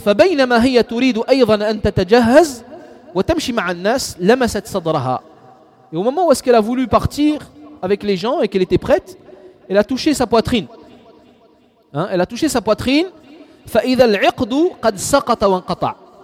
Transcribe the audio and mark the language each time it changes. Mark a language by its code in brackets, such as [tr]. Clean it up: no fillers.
[ar] فبينما هي تريد أيضا أن تتجهز وتمشي مع الناس لمست صدرها. [fr] Et au moment où est-ce qu'elle a voulu partir avec les gens et qu'elle était prête, elle a touché sa poitrine. Elle a touché sa poitrine. [ar] فإذا العقد قد سقط وانقطع.